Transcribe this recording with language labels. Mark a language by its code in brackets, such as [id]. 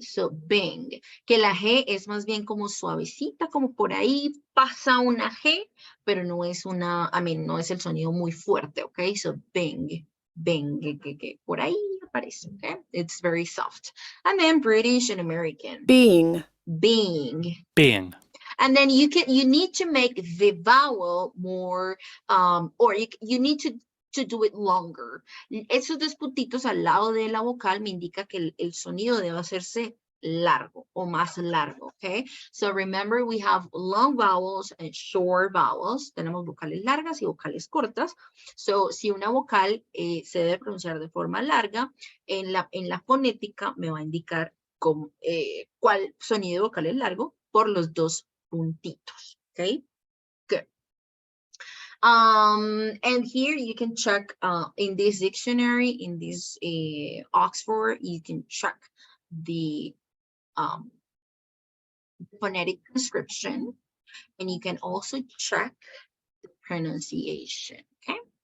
[es] So, bang. Que la G es más bien como suavecita, como por ahí pasa una G, pero no es no es el sonido muy fuerte, ¿ok? So, bang, bang, que por ahí aparece, ¿ok? [en] It's very soft. And then British and American. Being. Being. Being. And then you need to make the vowel more, or you need to do it longer. [es] Esos dos puntitos al lado de la vocal me indica que el sonido debe hacerse largo o más largo, okay? [en] So remember, we have long vowels and short vowels. [es] Tenemos vocales largas y vocales cortas. So, si una vocal se debe pronunciar de forma larga, en la fonética me va a indicar cuál sonido vocal es largo por los dos puntitos, okay? Good. [en] And here you can check in this dictionary, in this Oxford, you can check the phonetic transcription, and you can also check the pronunciation. Okay.